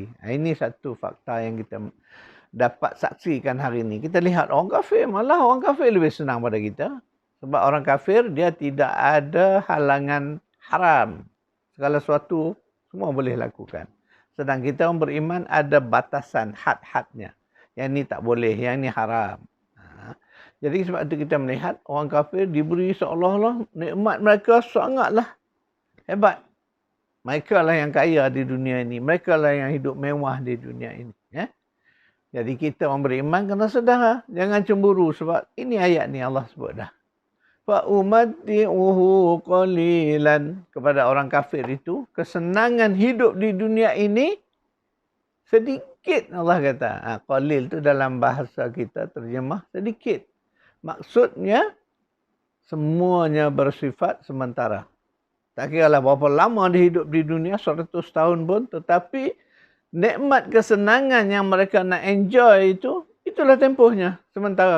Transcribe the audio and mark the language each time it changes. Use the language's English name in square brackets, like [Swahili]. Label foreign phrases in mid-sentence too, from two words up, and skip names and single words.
[Malay] Ini satu fakta yang kita dapat saksikan hari ini. Kita lihat orang kafir, malah orang kafir lebih senang pada kita. Sebab orang kafir dia tidak ada halangan haram. Segala sesuatu semua boleh lakukan. Sedang kita orang beriman ada batasan, had-hadnya. Yang ni tak boleh, yang ni haram. Jadi sebab itu kita melihat orang kafir diberi seolah-olah nikmat mereka sangatlah hebat. Mereka lah yang kaya di dunia ini. Mereka lah yang hidup mewah di dunia ini. Ya? Jadi kita orang beriman kena sedar. Jangan cemburu sebab ini ayat ni Allah sebut dah. [Arabic] فَأُمَتِّعُهُ قَلِيلًا. [Malay] Kepada orang kafir itu, kesenangan hidup di dunia ini sedikit Allah kata. Qalil tu dalam bahasa kita terjemah sedikit. Maksudnya semuanya bersifat sementara. Tak kira lah berapa lama dia hidup di dunia, 100 tahun pun. Tetapi nikmat kesenangan yang mereka nak enjoy itu, itulah tempohnya sementara.